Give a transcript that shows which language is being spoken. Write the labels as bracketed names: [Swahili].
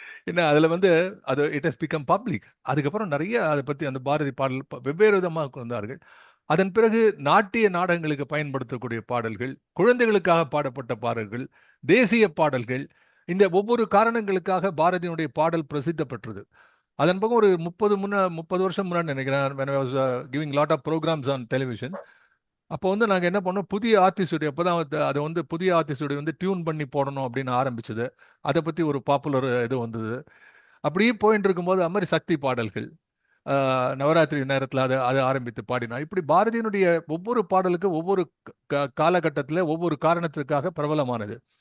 [Tamil] என்ன அதில் வந்து அது [English] It has become public. [Tamil] அதுக்கப்புறம் நிறைய அதை பற்றி அந்த பாரதி பாடல் வெவ்வேறு விதமாக வந்தார்கள். அதன் பிறகு நாட்டிய நாடகங்களுக்கு பயன்படுத்தக்கூடிய பாடல்கள், குழந்தைகளுக்காக பாடப்பட்ட பாடல்கள், தேசிய பாடல்கள், இந்த ஒவ்வொரு காரணங்களுக்காக பாரதியினுடைய பாடல் பிரசித்த பெற்றது. அதன் பக்கம் ஒரு 30 வருஷம் முன்னாடி நினைக்கிறேன், [English] when I was giving lot of programs on television. [Tamil] அப்போ வந்து நாங்கள் என்ன பண்ணோம், புதிய ஆர்டிஸ்டுடைய அப்போதான் அதை வந்து புதிய ஆர்டிஸ்டுடைய வந்து டியூன் பண்ணி போடணும் அப்படின்னு ஆரம்பிச்சது. அதை பற்றி ஒரு பாப்புலர் இது வந்தது. அப்படியே போயிட்டு இருக்கும்போது அது மாதிரி சக்தி பாடல்கள், நவராத்திரி நேரத்தில் அதை அதை ஆரம்பித்து பாடினா. இப்படி பாரதியினுடைய ஒவ்வொரு பாடலுக்கும் ஒவ்வொரு காலகட்டத்தில் ஒவ்வொரு காரணத்திற்காக பிரபலமானது.